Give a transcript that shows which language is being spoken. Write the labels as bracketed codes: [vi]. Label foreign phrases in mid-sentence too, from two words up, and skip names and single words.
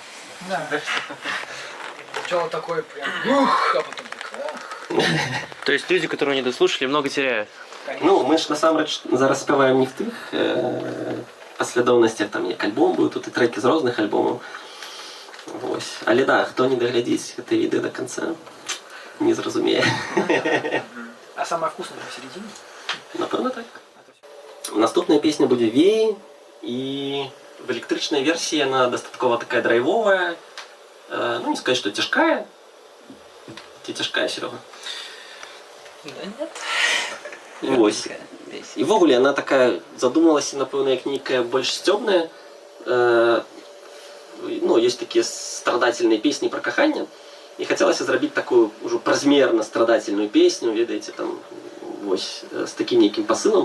[ru] Да. Сначала такой прям ух, а потом так ах. То есть люди, которые не дослушали, много теряют. [be] Ну, ми ж насамрэч зараз спяваем не в тых паслядоўнасцях, там як альбом быў, тут і трэкі з розных альбомаў. Вось. Але да, хто не даглядзіць гэта відэо [ru] до конца, [be] не зразумее. [ru] А самое вкусное посередине? [be] Напэўна так. Наступная песня будзе «Веі», і в электрычнай версіі яна дастаткова такая драйвовая, ну [ru] не сказать, что [be] цяжкая. Ці цяжкая, Серега? [ru] Да нет. [be] Вось. І ввогуле яна такая задумалася, напэўна, як нейкая больш сцёбная. Ну, есть такія страдательныя песні пра каханне. І хацелася зрабіць такую ўжо празмерна страдательную песню, ведаеце, там, вось, з такім нейкім пасылам.